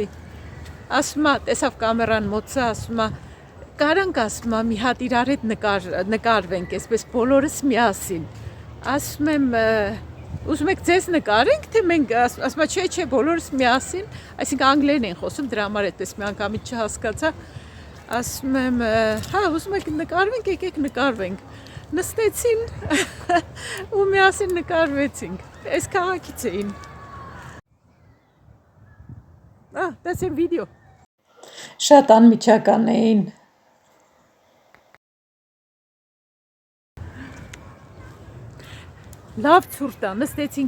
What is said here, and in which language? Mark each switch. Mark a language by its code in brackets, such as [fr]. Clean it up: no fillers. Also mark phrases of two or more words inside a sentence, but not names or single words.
[hy] Ասում է, տեսավ կամերան մոտսա, ասում է, կարանք ասում է, մի հատ իրար հետ նկարվենք, այսպես բոլորս միասին։ Ասում եմ, ուզում եք ձեզ նկարենք, թե մենք, ասում է, չէ, բոլորս միասին, այսինքն անգլերեն են խոսում, դրա համար այդպես մի անգամից չհասկացա։ Ասում եմ, հա, ուզում եք նկարվենք, եկեք նկարվենք։ Նստեցին ու միասին նկարվեցինք, այս քաղաքից էին։ [en] That's a video։ [hy] Շատ անմիջական էին։ Լավ ցուրտ է, նստեցինք